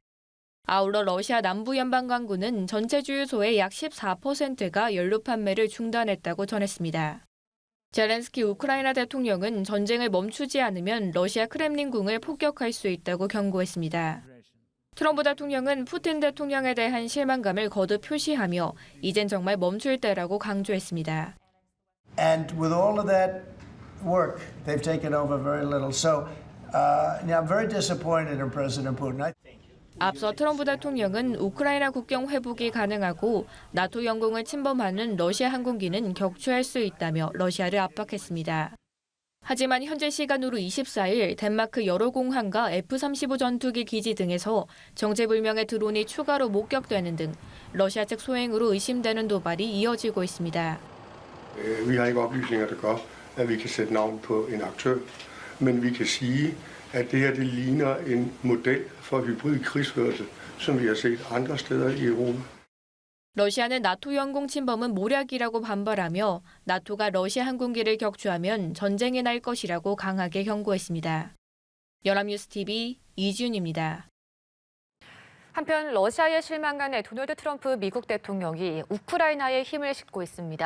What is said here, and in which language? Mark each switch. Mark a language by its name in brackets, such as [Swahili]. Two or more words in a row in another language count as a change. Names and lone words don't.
[Korean] 아울러 러시아 남부 연방광구는 전체 주유소의 약 14%가 연료 판매를 중단했다고 전했습니다. 젤렌스키 우크라이나 대통령은 전쟁을 멈추지 않으면 러시아 크렘린궁을 폭격할 수 있다고 경고했습니다. 트럼프 대통령은 푸틴 대통령에 대한 실망감을 거듭 표시하며 이젠 정말 멈출 때라고 강조했습니다. [English] And with all of that work, they've taken over very little. So I'm very disappointed in President Putin. [Korean] 앞서 트럼프 대통령은 우크라이나 국경 회복이 가능하고 나토 영공을 침범하는 러시아 항공기는 격추할 수 있다며 러시아를 압박했습니다. 하지만 현재 시간으로 24일 덴마크 여러 공항과 F-35 전투기 기지 등에서 정체불명의 드론이 추가로 목격되는 등 러시아 측 소행으로 의심되는 도발이 이어지고 있습니다. [Danish] Vi har ikke oplysninger, der gør, at vi kan sætte navn på en aktør, men vi kan sige, at det her det ligner en model for hybrid krigsførelse, som vi har set andre steder i Europa. [Korean] 러시아는 나토 영공 침범은 모략이라고 반발하며 나토가 러시아 항공기를 격추하면 전쟁이 날 것이라고 강하게 경고했습니다. 연합뉴스 TV 이지윤입니다. 한편 러시아에 실망한 도널드 트럼프 미국 대통령이 우크라이나에 힘을 싣고 있습니다.